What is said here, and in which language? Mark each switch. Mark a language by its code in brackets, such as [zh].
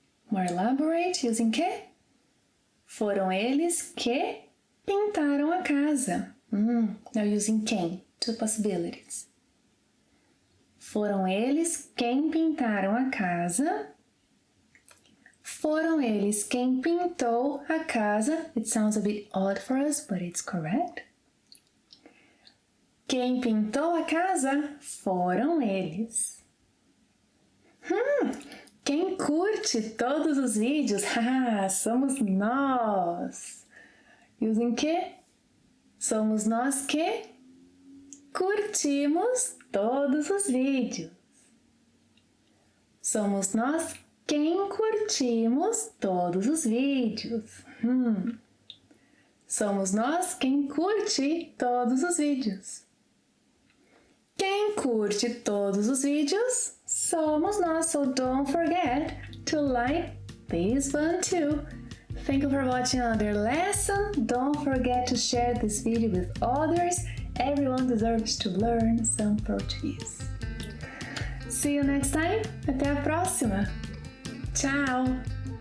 [en] More elaborate using que? [pt] Foram eles que pintaram a casa. [en] Now using quem, two possibilities. [pt] Foram eles quem pintaram a casa. Foram eles quem pintou a casa. [en] It sounds a bit odd for us, but it's correct. [pt] Quem pintou a casa foram eles. Quem curte todos os vídeos? Somos nós. [en] Using que? [pt] Somos nós que curtimos todos os vídeos. Somos nós quem curtimos todos os vídeos. Somos nós quem curte todos os vídeos. Quem curte todos os vídeos somos nós, [en] so don't forget to like this one too. Thank you for watching another lesson. Don't forget to share this video with others. Everyone deserves to learn some Portuguese. See you next time. [pt] Até a próxima. Tchau!